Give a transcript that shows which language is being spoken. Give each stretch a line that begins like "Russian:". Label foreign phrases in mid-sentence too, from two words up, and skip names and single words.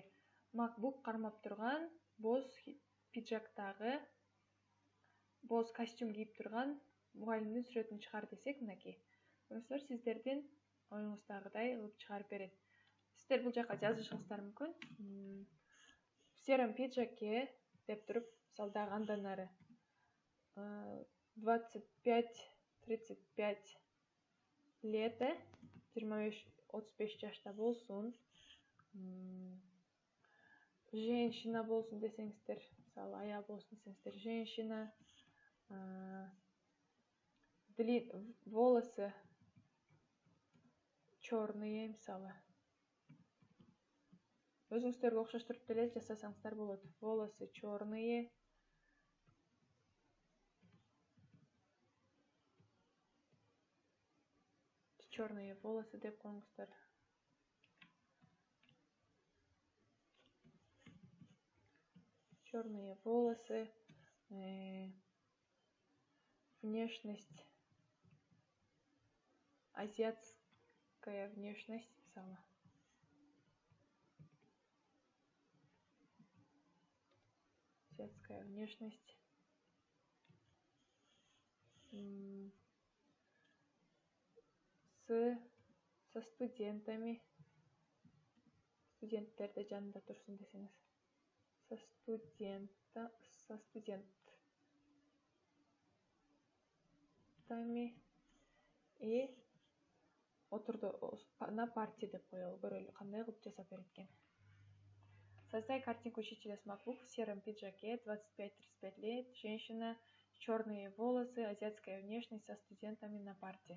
Kyrgyz: MacBook кармап турган, боз пиджактагы, боз костюм кийип турган мугалимдин сүрөтүн чыгар десек, мынакей. Көрүңүздөр, сиздердин оюңуздагыдай кылып чыгарып берет. Сиздер бул жака жазышыңыздар мүмкүн.
Russian: В сером пиджаке
Kyrgyz: деп туруп, мисалы дагы андан ары 25-35 лет, 25-35 жашта болсун, женщина болсун десеңиздер, мисалы аял болсун десеңиздер,
Russian: женщина, волосы черные,
Kyrgyz: мисалы. Өзүңүздөргө окшоштуруп деле жасасаңыздар болот.
Russian: Волосы черные. Черные волосы
Kyrgyz: деп коюңуздар.
Russian: Черные волосы. Внешность. Азиатская внешность, мисалы. Азиатская внешность. Со студентами.
Kyrgyz: Студенттерде жанында турсун десеңиз.
Russian: Со студентами и
Kyrgyz: отурду
Russian: на партии
Kyrgyz: деп коелу, көрөлү кандай кылып жасап берет экен.
Russian: Создай картинку учителя с MacBook в сером пиджаке, 25-35 лет, женщина, черные волосы, азиатская внешность со студентами на парте.